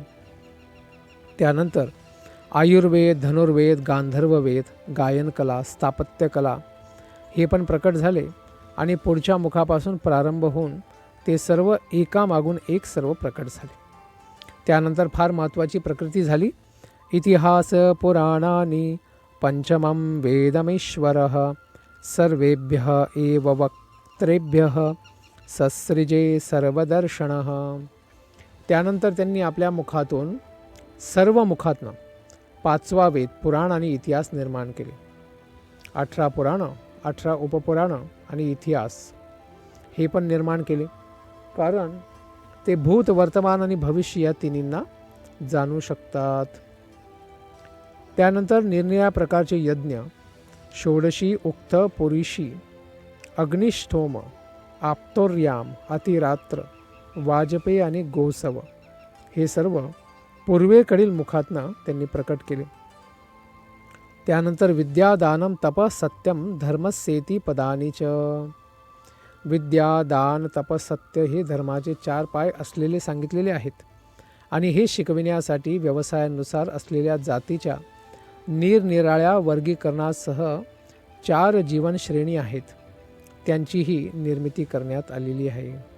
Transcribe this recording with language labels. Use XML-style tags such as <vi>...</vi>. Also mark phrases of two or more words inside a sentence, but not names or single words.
<mr>त्यानंतर आयुर्वेद, धनुर्वेद, गांधर्ववेद, गायनकला, स्थापत्यकला हे पण प्रकट झाले आणि पुढच्या मुखापासून प्रारंभ होऊन ते सर्व एकामागून एक सर्व प्रकट झाले. त्यानंतर फार महत्त्वाची प्रकृती झाली.</mr> <sa>इतिहास पुराणानि पंचमं वेदमेश्वरः सर्वेभ्यः एव वक्त्रेभ्यः ससृजे सर्वदर्शनः.</sa> <mr>त्यानंतर त्यांनी आपल्या मुखातून, सर्व मुखातनं 5वा वेद, पुराण आणि इतिहास निर्माण केले. 18 पुराणं, 18 उपपुराणं आणि इतिहास हे पण निर्माण केले, कारण ते भूत, वर्तमान आणि भविष्य या तिन्हींना जाणू शकतात. त्यानंतर निरनिराळ्या प्रकारचे यज्ञ, षोडशी, उक्त, पुरुषी, अग्निष्ठोम, आप्तोर्याम, अतिरात्र, वाजपेय आणि गोसव हे सर्व पूर्वेकडील मुखातनं त्यांनी प्रकट केले.</mr> <sa>त्यानंतर विद्या, दानम, तप, सत्यम, धर्मस्येती पदानी च.</sa> <mr>विद्या, दान, तप, सत्य हे धर्माचे 4 पाय असलेले सांगितलेले आहेत आणि हे शिकविण्यासाठी व्यवसायानुसार असलेल्या जातीच्या निरनिराळ्या वर्गीकरणासह 4 जीवनश्रेणी आहेत, त्यांचीही निर्मिती करण्यात आलेली आहे.</mr>